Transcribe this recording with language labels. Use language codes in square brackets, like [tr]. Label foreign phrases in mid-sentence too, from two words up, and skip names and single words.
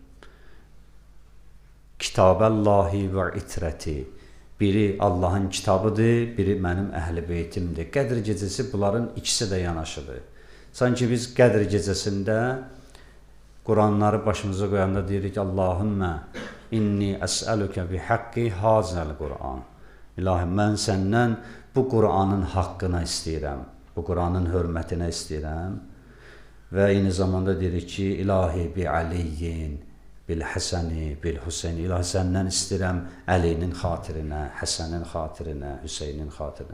[ar] كتاب الله وعترتي. [az] Biri Allahın kitabıdır, biri mənim əhl-i beytimdir. Qədr gecəsi bunların ikisi də yanaşıdır. Sanki biz Qədr gecəsində Quranları başımıza qoyanda deyirik, [ar] اللهم إني أسألك بحق هذا القرآن. [az] İlahi, mən səndən bu Quranın haqqına istəyirəm. Bu Quranın hörmətinə istəyirəm və eyni zamanda deyirik ki, İlahi [ar] بعلي، بالحسن، بالحسين, [az] İlahi səndən istəyirəm Əlinin xatirinə, Həsənin xatirinə, Hüseynin xatirinə.